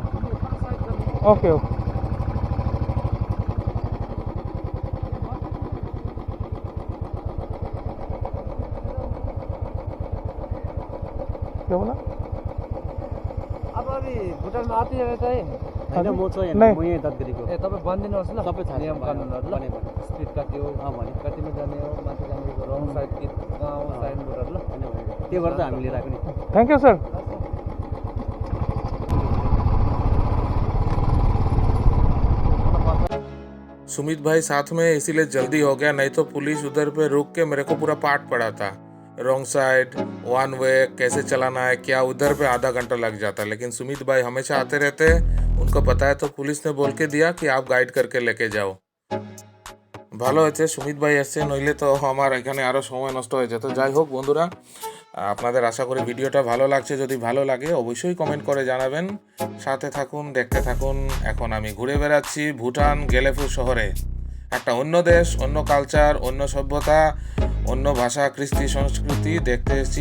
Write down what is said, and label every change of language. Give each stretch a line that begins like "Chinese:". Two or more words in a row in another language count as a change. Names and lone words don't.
English: okay okay.
Hindi: क्या बोला? अब अभी भुटानमा आती रहता है
Nepali: होइन म चाहिँ
Hindi: नहीं।
Nepali: म यहीँ दादगिरीको ए तपाईँ भनिदिनुहोस् ल सबै थाहा छ। नियम कानुनहरू ल भने भने स्पिड कति हो भने कतिमा जाने हो माथि जाने हो
English: wrong side
Nepali: कि गाउँ साइनबोर्डहरू ल होइन भने त्यही भएर त हामी लिएर आएको नि।
English: thank you sir.
Hindi: सुमित भाई साथ में इसीलिए जल्दी हो गया, नहीं तो पुलिस उधर पे रुक के मेरे को पूरा पाठ पढ़ा था,
English: wrong side, one way
Hindi: कैसे चलाना है क्या, उधर पे आधा घंटा लग जाता। लेकिन सुमित भाई हमेशा आते रहते हैं, उनको पता है, तो पुलिस ने बोल के दिया कि आप गाइड करके लेके जाओ।
Bangla: ভালো হয়েছে সুমিত ভাই এসছে, নইলে তো আমার এখানে আরও সময় নষ্ট হয়ে যেত। যাই হোক বন্ধুরা, আপনাদের আশা করি ভিডিওটা ভালো লাগছে। যদি ভালো লাগে অবশ্যই কমেন্ট করে জানাবেন। সাথে থাকুন, দেখতে থাকুন। এখন আমি ঘুরে বেড়াচ্ছি ভুটান গেলেফু শহরে। একটা অন্য দেশ, অন্য কালচার, অন্য সভ্যতা, অন্য ভাষা, কৃষ্টি, সংস্কৃতি দেখতে এসেছি।